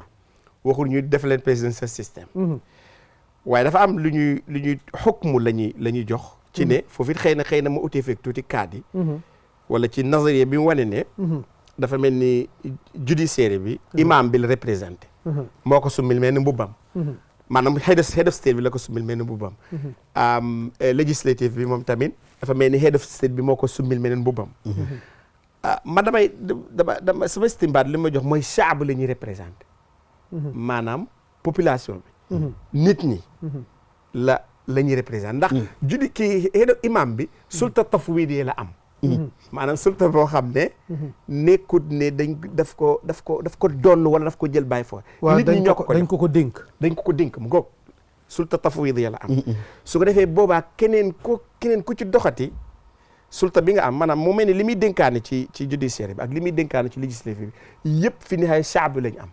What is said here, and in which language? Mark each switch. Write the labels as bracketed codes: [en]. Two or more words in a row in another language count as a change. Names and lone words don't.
[wo] waxuñu def leen [en] presidential système. [wo] waaye dafa am lu ñuy xukmu la ñuy jox. ci ne foofu it xëy na ma utee fekk tuuti kaat yi. wala ci nazariya bi mu wane ne. dafa mel ni judiciaire bi. imam bi la représenté. moo ko summil mel ni mbubbam. maanaam [en] head of state [wo] bi la ko summil mel ni mbubbam. législative bi moom tamit dafa mel ni [en] head of state [wo] bi moo ko summil meneen mbubbam ma dama sama istimbaat li ma jox mooy shaab la ñuy représenté maanaam population bi nit ñi la ñuy représenté ndax judi kii [en] head of [wo] imam bi [ar] sulta tafwidi [wo] la am maanaam sulta boo xam ne nekkut ne daf ko donn wala daf ko jël bàyyi foofu nit ñi ñoo ko dañ ko dénk mu ngoog [ar] sulta tafwidi [wo] la am su ko defee boobaa keneen ku ci doxati sulta bi nga am maanaam mu mel ni li muy dénkaane ci judiciaire bi ak li muy dénkaane ci législative bi yëpp fi ni xay shaab bi lañu am